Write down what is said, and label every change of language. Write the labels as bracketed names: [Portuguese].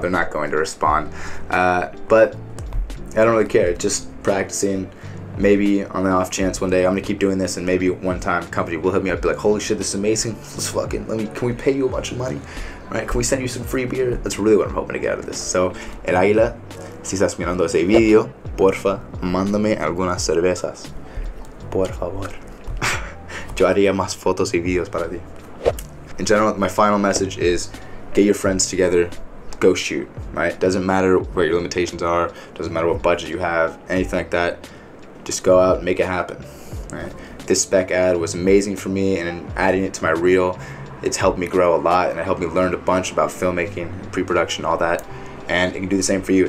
[English] They're not going to respond. But I don't really care. Just practicing. Maybe on the off chance one day I'm gonna keep doing this, and maybe one time a company will hit me up, be like, holy shit, this is amazing. Let's fucking, can we pay you a bunch of money? Right? Can we send you some free beer? That's really what I'm hoping to get out of this. [Spanish] So, El Aguila, si estás mirando ese video, porfa, mándame algunas cervezas. Por favor. Yo haría más fotos y videos para ti. [English] In general, my final message is get your friends together, go shoot, right? Doesn't matter what your limitations are, doesn't matter what budget you have, anything like that. Just go out and make it happen, right? This spec ad was amazing for me, and adding it to my reel, it's helped me grow a lot, and it helped me learn a bunch about filmmaking, pre-production, all that, and it can do the same for you.